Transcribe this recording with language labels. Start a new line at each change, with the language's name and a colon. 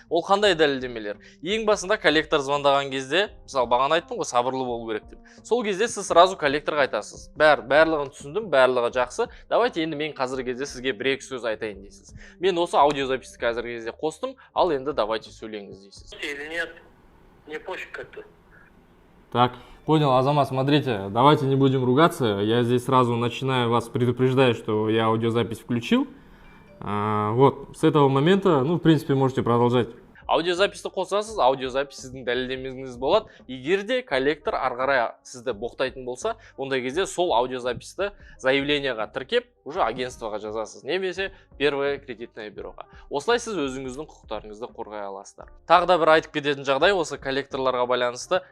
Kazakh: Ол қандай дәлелдемелер? Ең басында коллектор звондаған кезде, мысалы бағана айттым ғой, сабырлы болу керек деп. Сол кезде сіз сразу коллекторға айтасыз. Барлығын түсіндім, барлығы жақсы. Давайте енді мен қазіргі кезде сізге бір-екі сөз айтайын дейсіз. Мен осы аудиозаписті қазіргі кезде қостым, ал енді давайте сөйлеңіз дейсіз.
Russian: Или нет? Не пофиг как-то. Так, понял, Азамат, смотрите, давайте не будем ругаться. Я здесь сразу начинаю вас предупреждать, что я аудиозапись включил. Вот, с этого момента, в принципе, можете продолжать.
Kazakh: Аудиозаписті қосасыз, аудиозапис сіздің дәлелдемеңіз болады. Егер де коллектор ары қарай сізді боқтайтын болса, ондай кезде сол аудиозаписті заявленияға тіркеп, уже агентствоға жазасыз, немесе первое кредитное бюроға. Осылай сіз өзіңіздің құқықтарыңызды қорғай аласыздар. Тағы да бір айтып кететін жағдай осы коллекторларға байланысты.